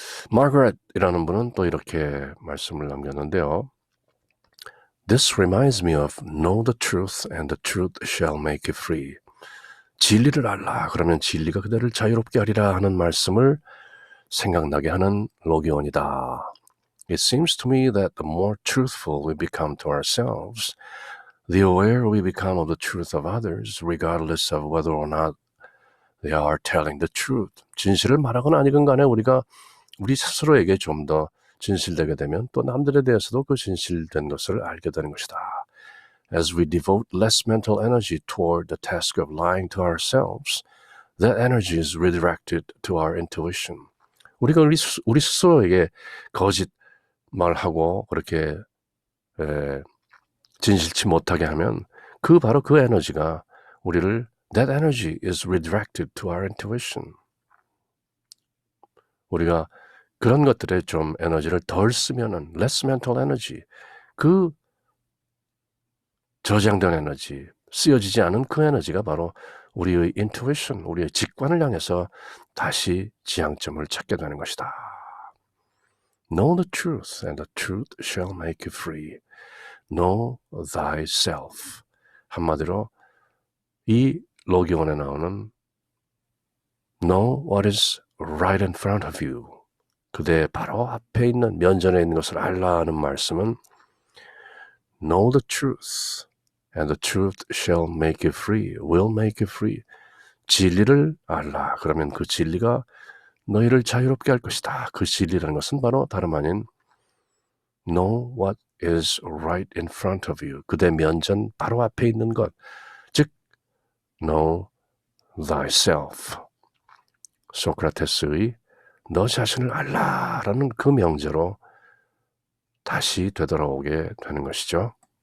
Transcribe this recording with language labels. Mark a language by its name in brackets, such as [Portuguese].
[Korean] 마거렛이라는 분은 또 이렇게 말씀을 남겼는데요. [English] This reminds me of know the truth and the truth shall make you free. [Korean] 진리를 알라. 그러면 진리가 그대를 자유롭게 하리라 하는 말씀을 생각나게 하는 로기온이다. [English] It seems to me that the more truthful we become to ourselves, the aware we become of the truth of others, regardless of whether or not they are telling the truth. [Korean] 진실을 말하거나 아니건 간에 우리가 우리 스스로에게 좀 더 진실되게 되면 또 남들에 대해서도 그 진실된 것을 알게 되는 것이다. [English] As we devote less mental energy toward the task of lying to ourselves, that energy is redirected to our intuition. [Korean] 우리가 우리 스스로에게 거짓 말하고 그렇게 진실치 못하게 하면 바로 그 에너지가 우리를 [English] that energy is redirected to our intuition. [Korean] 우리가 그런 것들에 좀 에너지를 덜 쓰면은 [English] less mental energy, [Korean] 그 저장된 에너지, 쓰여지지 않은 그 에너지가 바로 우리의 intuition, 우리의 직관을 향해서 다시 지향점을 찾게 되는 것이다. [English] Know the truth and the truth shall make you free. Know thyself. [Korean] 한마디로 이 로기온에 나오는 [English] Know what is right in front of you. [Korean] 그대 바로 앞에 있는 면전에 있는 것을 알라 하는 말씀은 [English] Know the truth and the truth shall make you free. Will make you free. [Korean] 진리를 알라. 그러면 그 진리가 너희를 자유롭게 할 것이다. 그 진리라는 것은 바로 다름 아닌 [English] Know what is right in front of you. [Korean] 그대 면전 바로 앞에 있는 것. 즉 [English] Know thyself. [Korean] 소크라테스의 너 자신을 알라라는 그 명제로 다시 되돌아오게 되는 것이죠.